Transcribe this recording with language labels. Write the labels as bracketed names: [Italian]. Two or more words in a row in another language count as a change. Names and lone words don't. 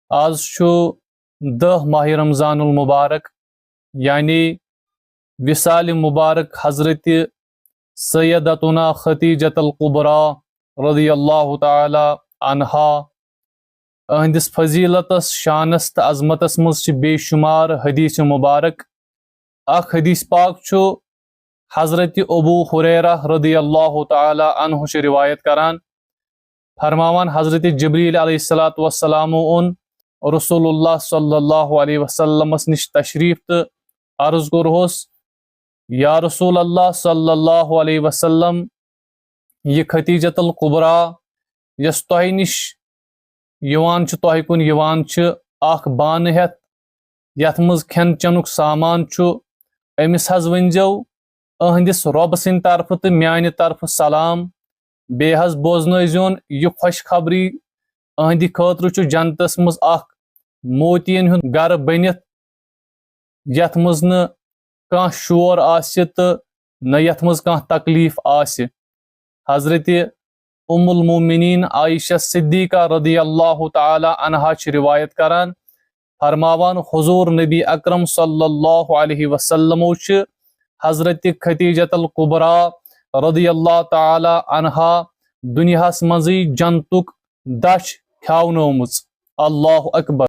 [Kashmiri] آز چھُ 10 ماہ رمضان المبارک یعنی وصال مبارک حضرت سیدتنا خدیجۃ القبریٰ [Arabic] رضی اللہ تعالی عنہا [Kashmiri] اہندس فضیلتس شانس تو عظمتس مز بے شمار حدیث مبارک. اخ حدیث پاک چھُ حضرت ابو ہریرہ [Arabic] رضی اللہ تعالی عنہ [Kashmiri] چھ روایت کران فرماوان حضرت جبریل [Arabic] علیہ الصلوۃ والسلام [Kashmiri] اون [Arabic] رسول اللہ صلی اللہ علیہ وسلم [Kashmiri] نش تشریف تو عرض کورہوس [Arabic] یا رسول اللہ صلی اللہ علیہ وسلم [Kashmiri] یہ خدیجۃ القبریٰ یس تہ نش یوان چھ تہ کن یوان چھ اخ بانہ ہیتھ یتھ مز کھین چنک سامان چھ امس حظ ونزو اہندس رب سند طرف تو میانہ طرف سلام بے حظ بوزنٲیزون یہ خوشخبری اہندِ خاطر چھ جنتس مز اخ موتین ہند گر بنتھ یتھ مز نہ کانٛہہ شور آسہِ تہٕ نہ یتھ مز کانٛہہ تکلیف آسہِ. حضرت ام المومنین عائشہ صدیقہ [Arabic] رضی اللہ تعالی عنہا [Kashmiri] چھ روایت کران فرماوان حضور نبی اکرم [Arabic] صلی اللہ علیہ وسلم [Kashmiri] چھ حضرت خدیجۃ القبریٰ [Arabic] رضی اللہ تعالی عنہا [Kashmiri] دنیاہس منزی جنتک دچھ کھیاونٲومٕژ. [Arabic] اللہ اکبر.